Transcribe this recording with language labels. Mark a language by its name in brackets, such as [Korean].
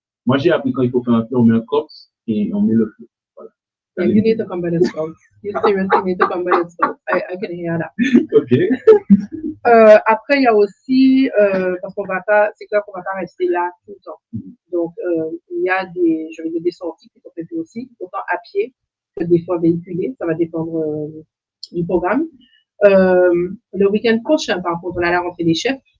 [French] Moi, j'ai appris quand il faut faire un feu, on met un cops et on met le feu. Voilà. [English] Yeah, you need to come by the scouts. You seriously need to come by the scouts. I can hear that. OK. [French] Après, il y a aussi, parce qu'on va pas, c'est clair qu'on va pas rester là tout le temps. Donc, il y a des sorties qui sont faites aussi, autant à pied que des fois véhiculées. Ça va dépendre du programme. Le week-end prochain, par contre, on a la rentrée des chefs.